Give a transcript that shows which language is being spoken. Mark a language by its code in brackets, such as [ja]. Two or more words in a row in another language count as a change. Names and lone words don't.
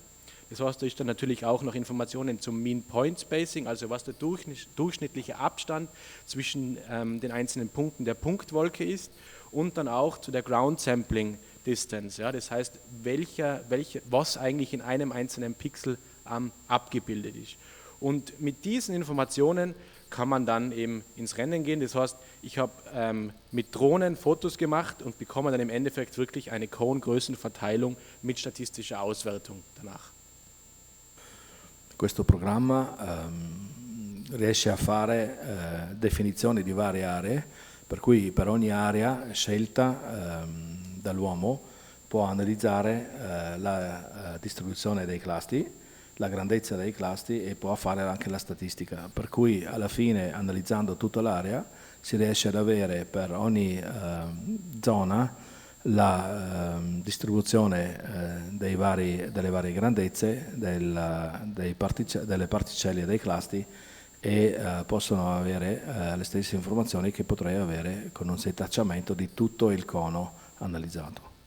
[de] Das heißt, da ist dann natürlich auch noch Informationen zum [en] Mean Point Spacing, [de] also was der durchschnittliche Abstand zwischen den einzelnen Punkten der Punktwolke ist, und dann auch zu der [en] Ground Sampling Distance, [de] ja, das heißt, was eigentlich in einem einzelnen Pixel abgebildet ist. Und mit diesen Informationen kann man dann eben ins Rennen gehen. Das heißt, ich habe mit Drohnen Fotos gemacht und bekomme dann im Endeffekt wirklich eine Cone-Größenverteilung mit statistischer Auswertung danach. [it] Questo programma riesce a fare definizioni di varie aree, per cui per ogni area scelta dall'uomo può analizzare la distribuzione dei cluster, la grandezza dei cluster, e può fare anche la statistica, per cui alla fine, analizzando tutta l'area, si riesce ad avere per ogni zona la distribuzione delle varie grandezze delle particelle e dei cluster, e possono avere le stesse informazioni che potrei avere con un setacciamento di tutto il cono analizzato.